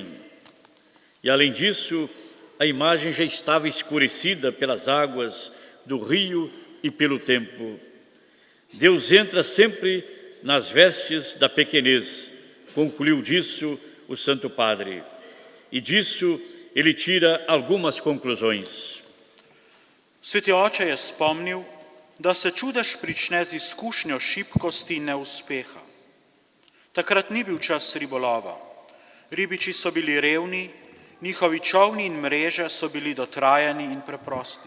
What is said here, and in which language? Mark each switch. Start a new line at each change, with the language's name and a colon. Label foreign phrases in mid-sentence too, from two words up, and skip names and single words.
Portuguese: E além disso, a imagem já estava escurecida pelas águas do rio e pelo tempo. Deus entra sempre nas vestes da pequenez, concluiu disso o Santo Padre. E disso ele tira algumas conclusões.
Slovenian: Sveti oče je spomnil, da se čudež prične z izkušnjo šibkosti in neuspeha. Takrat ni bil čas ribolova. Ribiči so bili revni, njihovi čolni in mreže so bili dotrajani in preprosti.